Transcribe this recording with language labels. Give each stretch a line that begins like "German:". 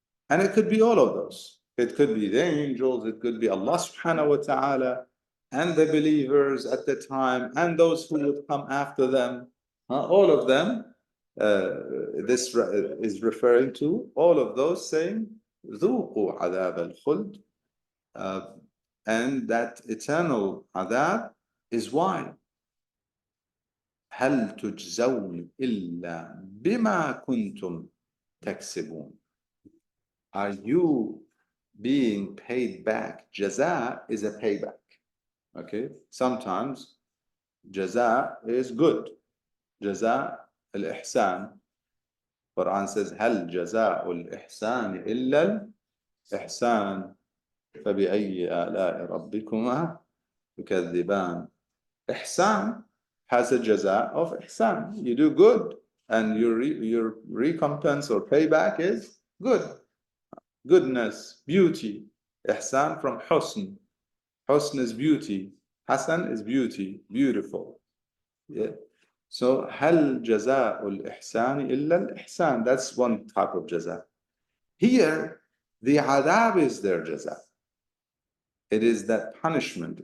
English: And it could be all of those. It could be the angels, it could be Allah subhanahu wa ta'ala, and the believers at the time, and those who would come after them. All of them, this is referring to all of those saying,
Arabic: ذُوقُوا عَذَابَ الْخُلْدِ.
English: And that eternal adab is why.
Arabic: هل تجزون إلا بما كنتم تكسبون.
English: Are you being paid back? Jaza is a payback. Okay? Sometimes jaza is good.
Arabic: Jaza al-ihsan.
English: Quran says
Arabic: هل جزاء الإحسان إلا الإحسان فبأي آلاء ربكما تكذبان.
English: Ihsan has a jaza of ihsan. You do good, and your recompense or payback is good. Goodness, beauty. Ihsan from husn. Husn is beauty. Hasan is beauty, beautiful. Yeah. So,
Arabic: هل جزاء الإحسان إلا الإحسان.
English: That's one type of jaza. Here, the adab is their jaza. It is that punishment.